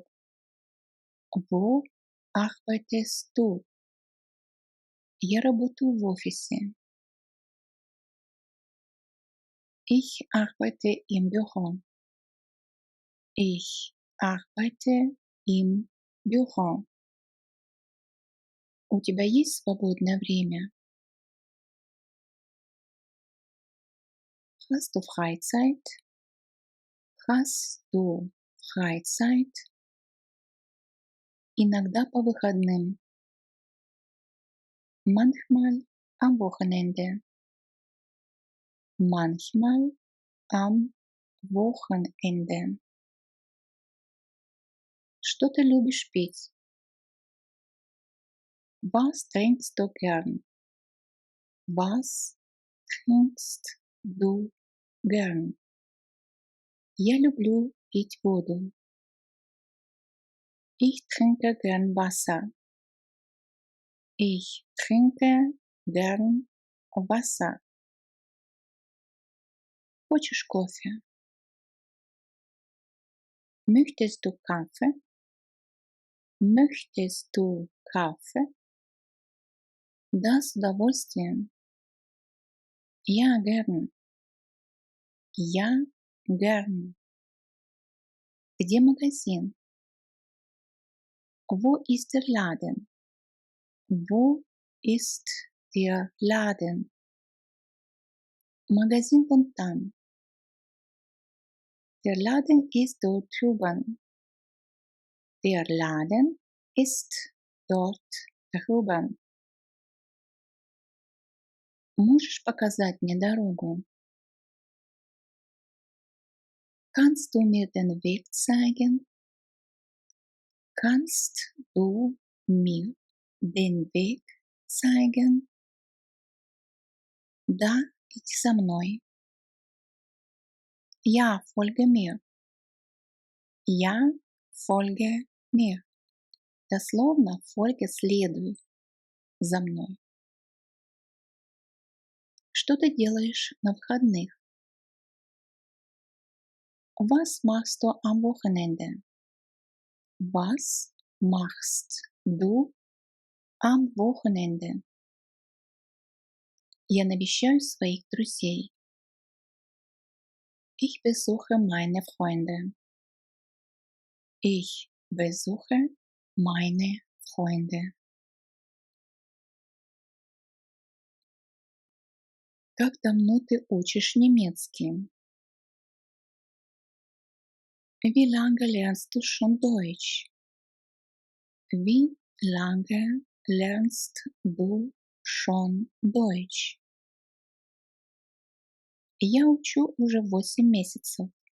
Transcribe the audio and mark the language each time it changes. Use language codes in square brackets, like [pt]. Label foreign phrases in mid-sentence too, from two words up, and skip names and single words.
[de] Wo arbeitest du? [ru] Я работаю в офисе. [de] Ich arbeite im Büro. Ich arbeite im Büro. [ru] У тебя есть свободное время? [de] Hast du Freizeit? Hast du Freizeit? [ru] Иногда по выходным. [de] Manchmal am Wochenende. Manchmal am Wochenende. [ru] Что ты любишь пить? [de] Was trinkst du gern? Was trinkst du gern? [ru] Я люблю пить воду. [de] Ich trinke gern Wasser. Ich trinke gern Wasser. [ru] Хочешь кофе? [de] Möchtest du Kaffee? Möchtest du Kaffee? [ru] Да, с удовольствием. [de] Ja, gern. Ja, gern. [ru] Где магазин? [de] Wo ist der Laden? Wo ist der Laden? [ru] Магазин вон там. [de] Der Laden ist dort drüben. Der Laden ist dort drüben. [ru] Можешь показать мне дорогу? [de] Kannst du mir den Weg zeigen? Kannst du mir den Weg zeigen? [ru] Да, иди за мной. [de] Ja, folge mir. Ja, folge mir. [ru] Дословно folge следуй за мной. Что ты делаешь на выходных? [de] Was machst du am Wochenende? Was machst du am Wochenende? [ru] Я навещаю своих друзей. [de] Ich besuche meine Freunde. Ich besuche meine Freunde. [ru] Как давно ты учишь немецкий? [de] Wie lange lernst du schon Deutsch? Wie lange lernst du schon Deutsch? [ru] Я учу уже 8 месяцев.